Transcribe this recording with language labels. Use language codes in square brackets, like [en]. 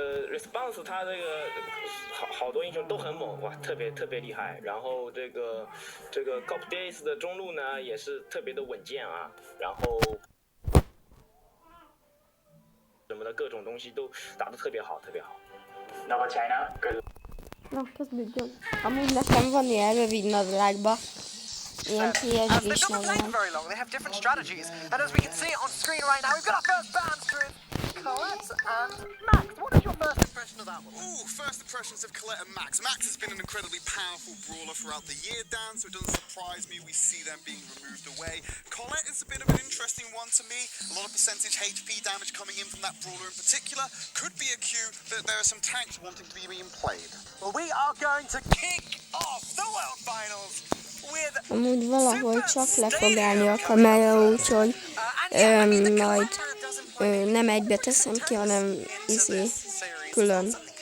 [zh] Response 他这个好多英雄都很猛哇，特别厉害。然后这个 Cop Days 的中路呢也是特别的稳健啊，然后什么的各种东西都打得特别好。 [en] Nova China, good. [hu] Na, kezdődjön. Amúgy nekem van ilyen rövid nadrágba. Ilyen PSG-s nadrág. [en] Very long. They have different strategies, and as we can see on screen right now, we've got our first ban screen Colette and Max. What is your first impression of that one? Ooh, first impressions of Colette and Max. Max has been an incredibly powerful brawler throughout the year, Dan, so it doesn't surprise me we see them being removed away. Colette is a bit of an interesting one to me. A lot of percentage HP damage coming in from that brawler in particular. Could be a cue that there are some tanks wanting to be being played. Well, we are going to kick off the World Finals with [hu] Amúgy valahol csak le fog állni a kamera, úgyhogy majd nem egybe teszem ki, hanem külön.